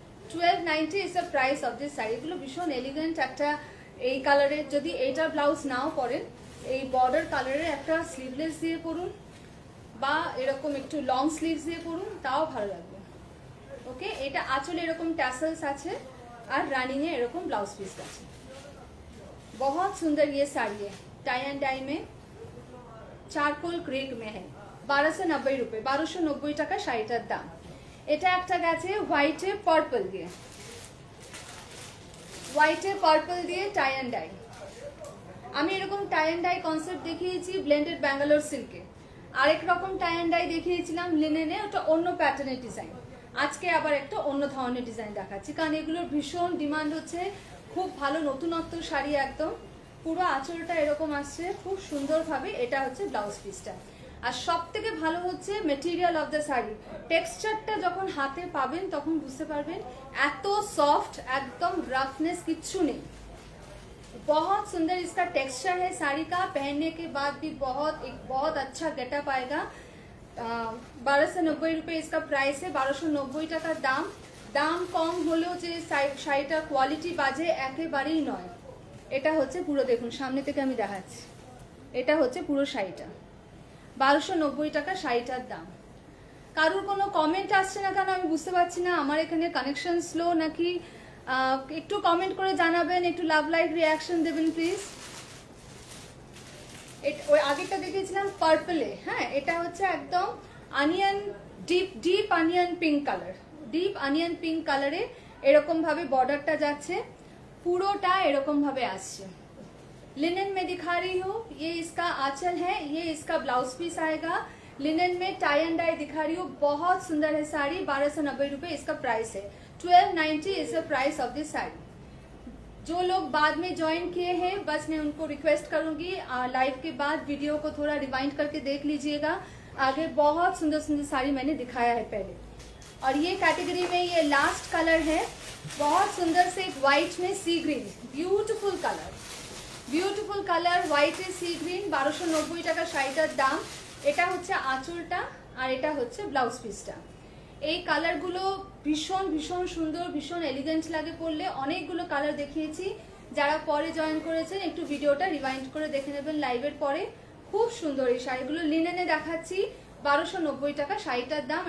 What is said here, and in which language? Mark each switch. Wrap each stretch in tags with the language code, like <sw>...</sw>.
<bn>1290 is the price of this sari. এগুলো ভীষণ elegant, একটা এই কালারের, যদি এইটা ব্লাউজ নাও পরেন, এই বর্ডার কালারের একটা স্লিভলেস দিয়ে পরুন, বা এরকম একটু লং স্লিভস দিয়ে পরুন, তাও ভালো লাগবে। ওকে, এটা আঁচলে এরকম ট্যাসেলস আছে, আর রানিং এ এরকম ब्लाउज पीस আছে।</bn> <hi>बहुत सुंदर ये साड़ी है, टाई एंड डाई में चारकोल क्रेक में है।</hi> <bn>1290 रुपए, 1290 টাকা শাড়িটার দাম। এটা একটা গেছে হোয়াইটে পার্পল দিয়ে, হোয়াইটে পার্পল দিয়ে টাই এন্ড ডাই। আমি এরকম টাই এন্ড ডাই কনসেপ্ট দেখিয়েছি ব্লেন্ডেড ব্যাঙ্গালোর সিল্কে, আরেক রকম টাই এন্ড ডাই দেখিয়েছিলাম লিনেনে, ওটা অন্য প্যাটার্নের ডিজাইন। আজকে আবার একটা অন্য ধরনের ডিজাইন দেখাচ্ছি, কারণ এগুলোর ভীষণ ডিমান্ড হচ্ছে, খুব ভালো নতুনত্ব শাড়ি একদম। পুরো আঁচলটা এরকম আসছে খুব সুন্দরভাবে। এটা হচ্ছে ব্লাউজ পিসটা, আর সব থেকে ভালো হচ্ছে মেটেরিয়াল অফ দ্য শাড়ি। টেক্সচারটা যখন হাতে পাবেন তখন বুঝতে পারবেন এত সফট, একদম রাফনেস কিচ্ছু নেই।</bn> <hi>बहुत सुंदर इसका टेक्सचर है साड़ी का, पहनने के बाद भी बहुत अच्छा गेटअप आएगा। 1290 रुपए इसका प्राइस है,</hi> <bn>1290 টাকা দাম। দাম কম হলেও যে শাড়িটা কোয়ালিটি বাজে একেবারেই নয়। এটা হচ্ছে পুরো, দেখুন সামনে থেকে আমি দেখাচ্ছি, এটা হচ্ছে পুরো শাড়িটা। 1290 টাকা শাড়িটার দাম। কারোর কোনো কমেন্ট আসছে না কেন আমি বুঝতে পারছি না, আমার এখানে কানেকশন স্লো নাকি। একটু কমেন্ট করে জানাবেন, একটু লাভ লাইক রিয়াকশন দেবেন প্লিজ। ওই আগেরটা দেখেছিলাম পার্পলে, হ্যাঁ এটা হচ্ছে একদম onion deep onion pink colour, deep onion pink কালারে এরকম ভাবে বর্ডারটা যাচ্ছে, পুরোটা এরকম ভাবে আসছে।</bn> <hi>लिनन में दिखा रही हूँ, ये इसका आंचल है, ये इसका ब्लाउज पीस आएगा। लिनन में टाई एंड डाई दिखा रही हूँ, बहुत सुंदर है साड़ी। 1290 रुपए इसका प्राइस है।</hi> <en>1290 is the price of this sari.</en> <hi>जो लोग बाद में ज्वाइन किए हैं बस मैं उनको रिक्वेस्ट करूंगी लाइव के बाद वीडियो को थोड़ा रिवाइंड करके देख लीजिएगा। आगे बहुत सुंदर सुंदर साड़ी मैंने दिखाया है पहले। और ये कैटेगरी में ये लास्ट कलर है, बहुत सुंदर से एक व्हाइट में सी green, beautiful colour,</hi> <bn>beautiful colour হোয়াইটে sea green. 1290 টাকা শাড়িটার দাম। এটা হচ্ছে আঁচলটা আর এটা হচ্ছে ব্লাউজ পিসটা। এই কালারগুলো ভীষণ ভীষণ সুন্দর, ভীষণ এলিগেন্ট লাগে পরলে। অনেকগুলো কালার দেখিয়েছি, যারা পরে জয়েন করেছেন একটু ভিডিওটা রিভাইন্ড করে দেখে নেবেন লাইভের পরে। খুব সুন্দর এই শাড়িগুলো, লিনেনে দেখাচ্ছি। 1290 টাকা শাড়িটার দাম।</bn>